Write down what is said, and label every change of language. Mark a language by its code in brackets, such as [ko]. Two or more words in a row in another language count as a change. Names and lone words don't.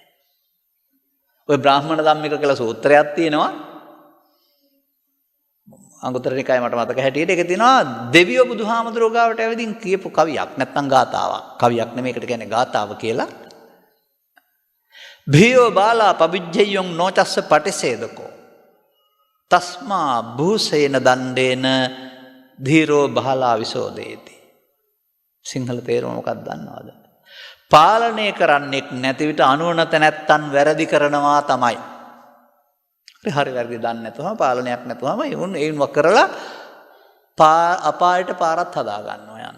[si] ඔය බ්‍රාහ්මණ ධම්මික කියලා සූත්‍රයක් තියෙනවා. අංගුත්තර නිකායේ මට මතක හැටියට ඒක තියෙනවා දෙවියෝ බුදුහාමුදුරුවෝ ගාවට ඇවිදින් කියපු කවියක් නැත්නම් ගාතාවක්. කවියක් නෙමෙයි ඒකට කියන්නේ ගාතාව කියලා. [pi] භීයෝ බාලා පවිජ්ජයොං නොචස්ස පටිසේදකෝ තස්මා භූසේන දණ්ඩේන ධීරෝ බහලා විසෝදේති. [si] සිංහල තේරුම මොකක්ද දන්නවද? පාලනය කරන්නෙක් නැති විට අනුවනත නැත්තන් වැරදි කරනවා තමයි. හරි වැරදි දන්නේ නැතුවම පාලනයක් නැතුවම ඒවුන් කරලා අපායට පාරත් හදා ගන්නවා යන්න.